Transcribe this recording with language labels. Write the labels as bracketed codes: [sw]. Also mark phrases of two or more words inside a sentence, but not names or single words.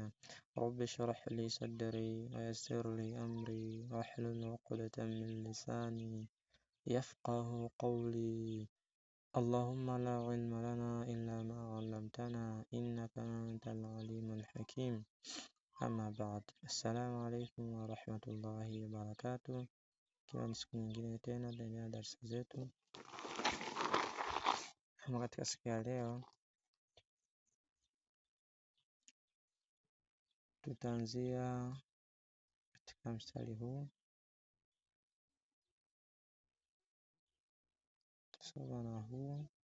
[ar] رب اشرح لي صدري ويسر لي أمري واحلل عقدة من لساني يفقه قولي. اللهم لا علم لنا إلا ما علمتنا إنك أنت العليم الحكيم. أما بعد، السلام عليكم ورحمة الله وبركاته. [sw] Ikiwa ni siku nyingine tena ndani ya darasa zetu, kama katika siku ya leo tutaanzia katika mstari huu, tusoma na huu